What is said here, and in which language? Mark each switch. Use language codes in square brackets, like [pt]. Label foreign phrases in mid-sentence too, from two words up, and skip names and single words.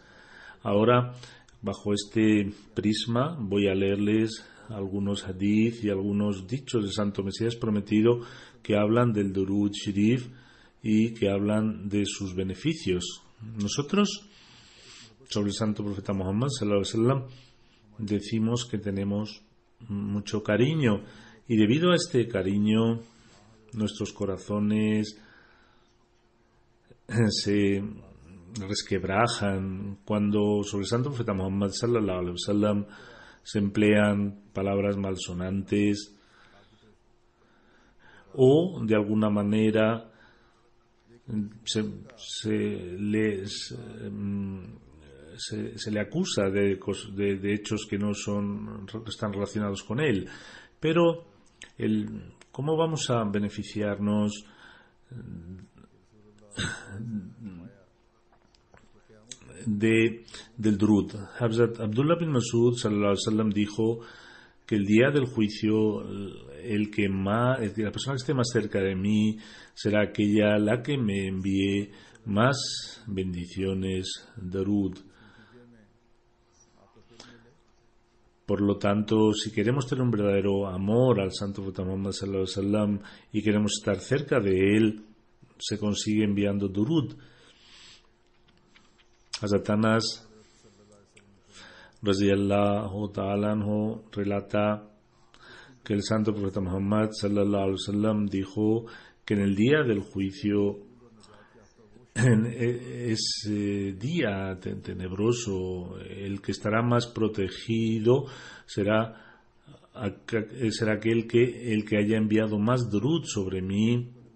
[es] Ahora, bajo este prisma, voy a leerles algunos hadith y algunos dichos del Santo Mesías Prometido que hablan del Durud Sharif y que hablan de sus beneficios. Nosotros, sobre el Santo Profeta Muhammad [ar] sallallahu alaihi wasallam, [es] decimos que tenemos mucho cariño, y debido a este cariño nuestros corazones se resquebrajan cuando sobre el Santo Profeta Muhammad [ar] sallallahu alaihi wasallam [es] se emplean palabras malsonantes o de alguna manera se le acusa de hechos que no están relacionados con él. Pero ¿cómo vamos a beneficiarnos del Durud? Abdullah bin Mas'ud [ar] sallallahu alaihi wasallam [es] dijo que el día del juicio la persona que esté más cerca de mí será aquella la que me envíe más bendiciones, Durud. Por lo tanto, si queremos tener un verdadero amor al Santo Profeta Muhammad [ar] sallallahu alaihi wasallam [es] y queremos estar cerca de él, se consigue enviando Durud. Hazrat Anas [ar] radiyallahu ta'ala anhu [es] relata que el santo profeta Muhammad [ar] sallallahu alaihi wasallam [es] dijo que en el día del juicio, en ese día tenebroso, el que estará más protegido será aquel el que haya enviado más durud sobre mí.